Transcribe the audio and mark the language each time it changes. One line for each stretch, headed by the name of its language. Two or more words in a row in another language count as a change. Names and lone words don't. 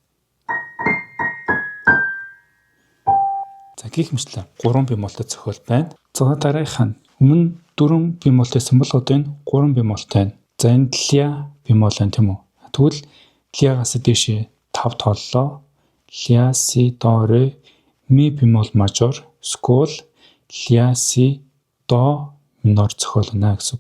Mongolian: За гэх мэтлээ 3 бемолтой зохиол байна. За дараагийнх нь өмнө 4 бемолтойсэн бол одоо энэ 3 бемолтой байна. За энэ ля бемол байна тийм үү? Тэгвэл лягаас дээшээ 5 тооллоо. Ля си до ре ми бемол мажор скол ля си до минор зохиол байна гэсэн үг.